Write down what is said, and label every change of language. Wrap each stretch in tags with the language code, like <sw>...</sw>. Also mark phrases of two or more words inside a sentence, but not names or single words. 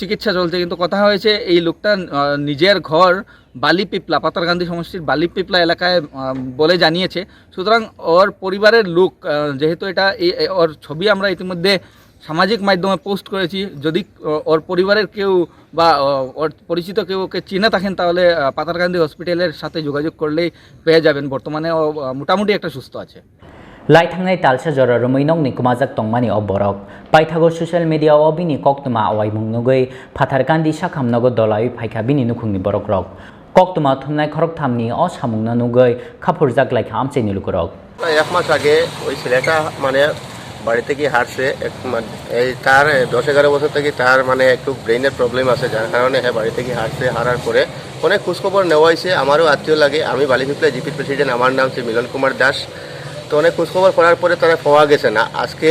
<bn>চিকিৎসা চলছে কিন্তু কথা হয়েছে এই লোকটা নিজের ঘর বালিপিপলা পাথারকান্দি সমষ্টির বালিপিপলা এলাকায় বলে জানিয়েছে সুতরাং ওর পরিবারের লোক যেহেতু এটা ওর ছবি আমরা ইতিমধ্যে সামাজিক মাধ্যমে পোস্ট করেছি যদি ওর পরিবারের কেউ বা ওর পরিচিত কেউ ওকে চিনে থাকেন তাহলে পাথারকান্দি হসপিটালের সাথে যোগাযোগ করলেই পেয়ে যাবেন বর্তমানে ও মোটামুটি একটা সুস্থ আছে</bn> <trp>Laithangnai talsa jora rumainong ni kumajak tongmani oborok paithago</trp> <en>social media</en> <trp>obini koktuma awaimung nugoi Patarkandi shakham nogo dolai phaika bini nukhungni borok rok koktuma thumnai khorok thamni o samungna nugoi khapurjak laikha amcheni lukurok</trp> <bn>এক মাস আগে ওই ছেলেটা মানে বাড়ি থেকে হারছে এই তার 10-11 বছর থেকে তার মানে একটু</bn> <en>brain problem</en> <bn>আছে যার কারণে বাড়ি থেকে হারছে হারার পরে অনেক খোঁজখবর নেওয়া হয়েছে আমারও আত্মীয় লাগে আমি বালিপিপলা</bn> <en>GP president</en> <bn>আমার নাম হচ্ছে মিলন কুমার দাস তো অনেক খোঁজখবর করার পরে তারা পাওয়া গেছে না আজকে</bn>